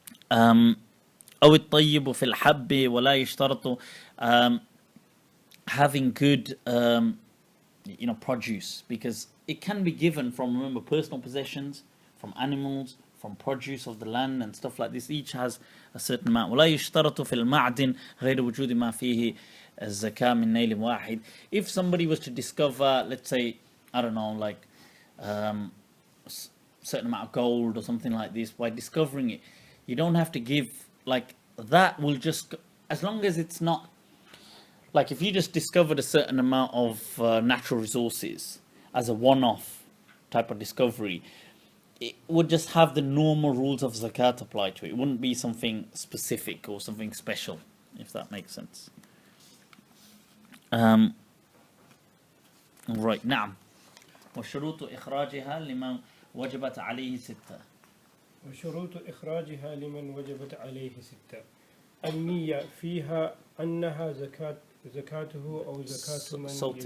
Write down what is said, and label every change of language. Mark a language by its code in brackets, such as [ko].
[ar] أو الطيب في الحب ولا يشترط, [en] having good produce, because it can be given from, remember, personal possessions, from animals, from produce of the land and stuff like this. Each has a certain amount. [ar] ولا يشترط في المعدن غير وجود ما فيه الزكاة من نيل واحد. [en] If somebody was to discover, let's say, I don't know, like certain amount of gold or something like this, by discovering it, you don't have to give, like, that will just, as long as it's not, like, if you just discovered a certain amount of natural resources as a one-off type of discovery, it would just have the normal rules of zakat apply to it. It wouldn't be something specific or something special, if that makes sense. Right, نعم. [ar] وشروط إخراجها لمن وجبت عليه ستة. وشروط إخراجها لمن وجبت عليه ستة. النية فيها أنها زكاته أو زكاة من صوت